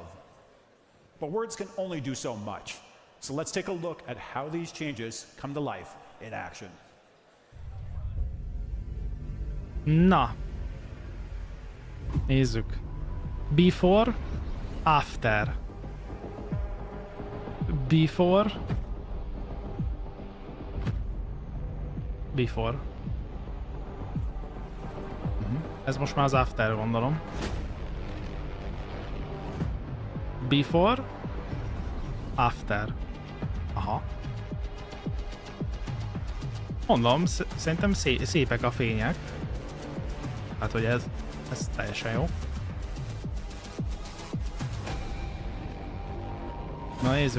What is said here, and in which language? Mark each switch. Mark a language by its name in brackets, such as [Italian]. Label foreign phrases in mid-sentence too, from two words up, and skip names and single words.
[English] But words can only do so much, so let's take a look at how these changes come to life in action. [Hungarian] Na, nézzük. [English] Before, after. Before. [Hungarian] Ez most már az after, gondolom. [English] Before, after. Aha. [Hungarian] Mondom, szerintem szépek a fények. Hát, hogy ez teljesen jó. Na nézzük.